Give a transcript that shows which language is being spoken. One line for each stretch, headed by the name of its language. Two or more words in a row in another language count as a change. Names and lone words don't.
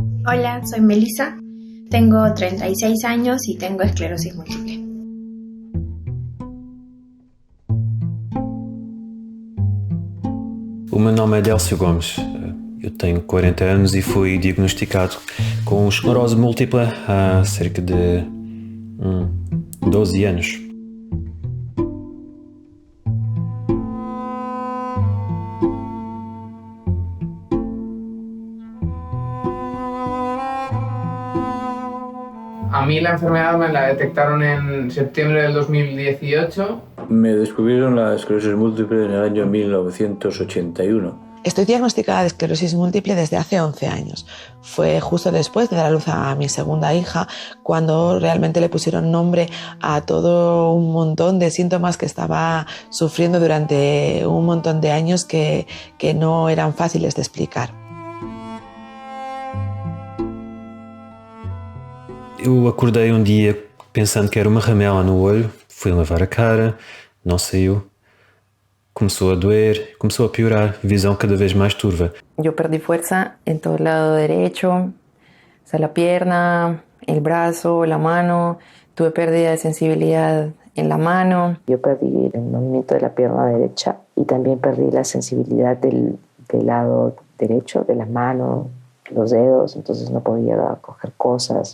Spanish: Hola, soy Melissa, tengo 36 años y tengo esclerosis múltiple.
Portuguese: O meu nome é Délcio Gomes, eu tenho 40 anos e fui diagnosticado com esclerose múltipla há cerca de 12 anos.
Spanish: A mí la enfermedad me la detectaron en septiembre del 2018. Me descubrieron la esclerosis múltiple en el año 1981. Estoy diagnosticada de esclerosis múltiple desde hace 11 años. Fue justo después de dar a luz a mi segunda hija cuando realmente le pusieron nombre a todo un montón de síntomas que estaba sufriendo durante un montón de años que no eran fáciles de explicar.
Portuguese: Eu acordei dia pensando que era uma ramela no olho, fui lavar a cara, não saiu. Começou a doer, começou a piorar, visão cada vez mais turva.
Spanish: Yo perdí fuerza en todo el lado derecho, o sea, la pierna, el brazo, la mano. Tuve pérdida de sensibilidad en la mano. Yo perdí el movimiento de la pierna derecha y también perdí la sensibilidad del lado derecho, de las manos, los dedos, entonces no podía coger cosas.